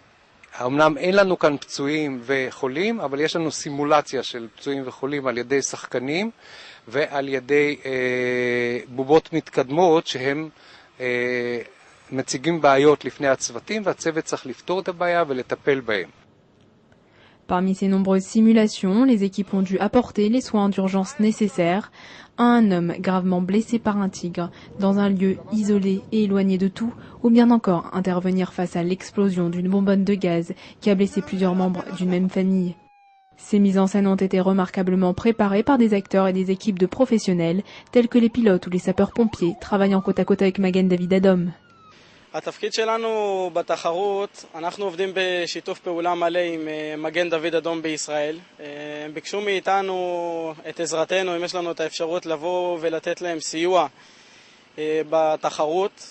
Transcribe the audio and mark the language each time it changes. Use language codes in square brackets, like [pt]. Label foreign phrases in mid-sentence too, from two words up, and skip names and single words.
[he] אמנם אין לנו כאן פצועים וחולים, אבל יש לנו סימולציה של פצועים וחולים על ידי שחקנים ועל ידי בובות מתקדמות שהם מציגים בעיות לפני הצוותים, והצוות צריך לפתור את הבעיה ולטפל בהם. [fr] Parmi ces nombreuses simulations, les équipes ont dû apporter les soins d'urgence nécessaires à un homme gravement blessé par un tigre dans un lieu isolé et éloigné de tout, ou bien encore intervenir face à l'explosion d'une bonbonne de gaz qui a blessé plusieurs membres d'une même famille. Ces mises en scène ont été remarquablement préparées par des acteurs et des équipes de professionnels tels que les pilotes ou les sapeurs-pompiers travaillant côte à côte avec Magen David Adom. [he] התפקיד שלנו בתחרות, אנחנו עובדים בשיתוף פעולה מלא עם מגן דוד אדום בישראל. הם ביקשו מאיתנו את עזרתנו, אם יש לנו את האפשרות לבוא ולתת להם סיוע בתחרות.